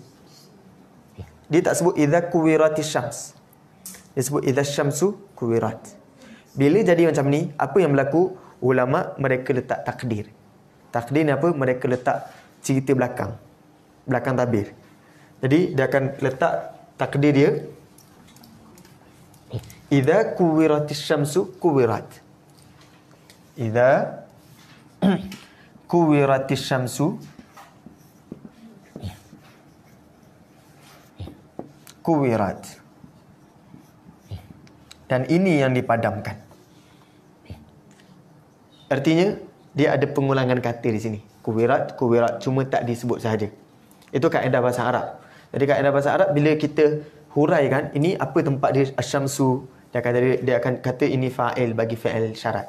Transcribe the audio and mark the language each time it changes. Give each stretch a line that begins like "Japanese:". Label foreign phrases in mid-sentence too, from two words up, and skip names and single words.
Malay: Dia tak sebut
Arabic: إذا كورت الشمس.
Malay: Dia sebut
Arabic: إذا الشمس كورت.
Malay: Bila jadi macam ni, apa yang berlaku? Ulama mereka letak takdir. Takdir ni apa? Mereka letak cerita belakang tabir. Jadi dia akan letak takdir dia
Arabic: إذا كورت الشمس كورت. إذا كورت الشمس كورت.
Malay: Dan ini yang dipadamkan. Artinya dia ada pengulangan kata di sini. Kuwirat cuma tak disebut sahaja. Itu kaedah bahasa Arab. Jadi kaedah bahasa Arab bila kita huraikan ini apa tempat dia asyamsu, dia akan kata ini fa'il bagi fa'il syarat.